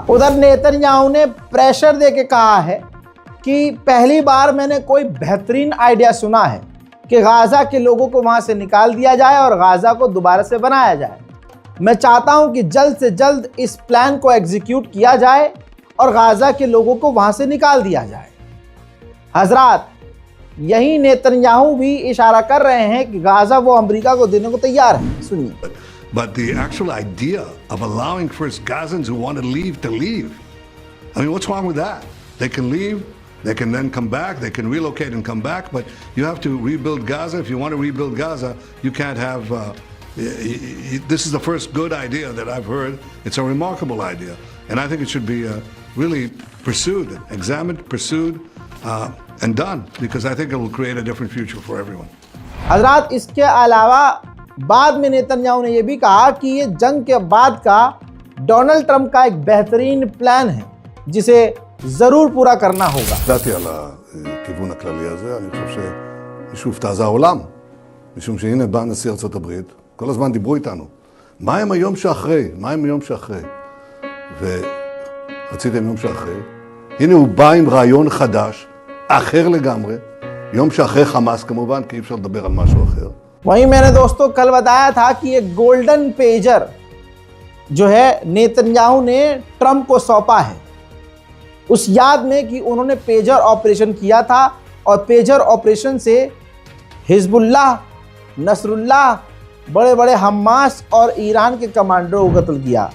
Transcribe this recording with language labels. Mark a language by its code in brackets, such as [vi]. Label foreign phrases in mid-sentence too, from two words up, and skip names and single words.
[hi] उधर नेतन्याहू ने प्रेशर देके कहा है कि पहली बार मैंने कोई बेहतरीन आइडिया सुना है कि गाजा के लोगों को वहां से निकाल दिया जाए और गाजा को दोबारा से बनाया जाए। मैं चाहता हूं कि जल्द से जल्द इस प्लान को एग्जीक्यूट किया जाए और गाजा के लोगों को वहां से निकाल दिया जाए। हजरात, यही नेतन्याहू भी इशारा कर रहे हैं कि गाजा वो अमेरिका को देने को तैयार है। सुनिए। [en] But the actual idea of allowing first Gazans who want to leave, I mean, what's wrong with that? They can leave, they can then come back, they can relocate and come back, but you have to rebuild Gaza. If you want to rebuild Gaza, you can't have, this is the first good idea that I've heard. It's a remarkable idea, and I think it should be really pursued, examined, pursued, and done, because I think it will create a different future for everyone. [hi] हजरात, इसके अलावा बाद में नेतन्याहू ने यह भी कहा कि ये जंग के बाद का डोनाल्ड ट्रंप का एक बेहतरीन प्लान है जिसे जरूर पूरा करना होगा। [he] ידעתי על הכיוון הכללי הזה, אני חושב שמישהו הופתע זה העולם, משום שהנה בא נשיא ארצות הברית, כל הזמן דיברו איתנו, מה הם היום שאחרי? מה הם היום שאחרי? ורציתם יום שאחרי, הנה הוא בא עם רעיון חדש, אחר לגמרי, יום שאחרי חמאס כמובן, כי אי אפשר לדבר על משהו אחר. [hi] वहीं मैंने दोस्तों कल बताया था कि ये [en] golden pager [hi] जो है नेतन्याहू ने ट्रंप को सौंपा है, उस याद में कि उन्होंने [en] pager operation [hi] किया था और [en] pager operation [hi] से हिजबुल्लाह, नसरुल्लाह, बड़े बड़े हमास और ईरान के कमांडरों को कत्ल किया।